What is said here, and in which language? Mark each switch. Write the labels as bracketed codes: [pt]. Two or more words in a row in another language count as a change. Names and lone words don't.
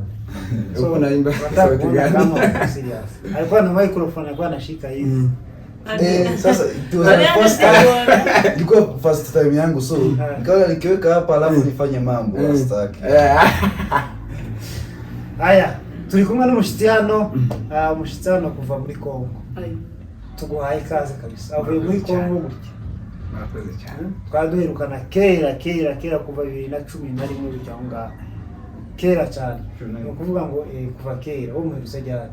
[sw] So unaimba sauti gani? Kama serious. Alikuwa na microphone, alikuwa anashika hivi. Sasa ilikuwa [en] first time [sw] yangu, so nikawa nikiweka hapa alafu nifanye mambo hastaki. Haya, tulikumwa na mushitano [rw] kuva muri Kongo. Tuguhaye ikaze kabisa. Avuye muri Kongo gutya. Murakoze cyane. Twaduherukana kera kuva 2011 bijyanga. Kera cyane. Ni ukuvuga ngo kuva kera wo muherutse ryari?